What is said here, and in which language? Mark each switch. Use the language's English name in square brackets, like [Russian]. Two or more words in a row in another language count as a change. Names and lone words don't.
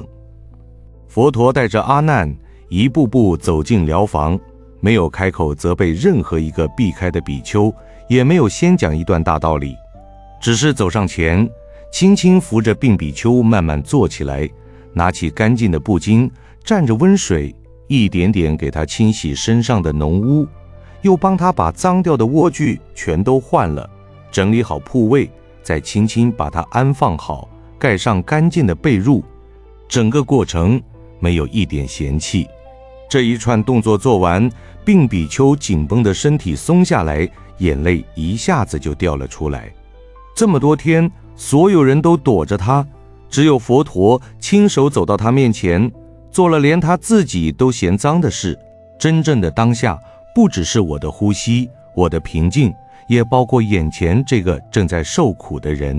[Chinese] 佛陀帶着阿難一步步走進寮房，沒有開口責備任何一個避開的比丘，也沒有先講一段大道理，只是走上前，輕輕扶着病比丘慢慢坐起來，拿起乾淨的布巾，蘸着溫水，一點點給他清洗身上的膿污，又幫他把髒掉的臥具全都換了，整理好鋪位，再輕輕把他安放好，蓋上乾淨的被褥。整個過程沒有一點嫌棄。這一串動作做完，病比丘緊繃的身體鬆下來，眼淚一下子就掉了出來。這麼多天，所有人都躲着他，只有佛陀親手走到他面前，做了連他自己都嫌髒的事。真正的當下，不只是我的呼吸，我的平靜，也包括眼前這個正在受苦的人。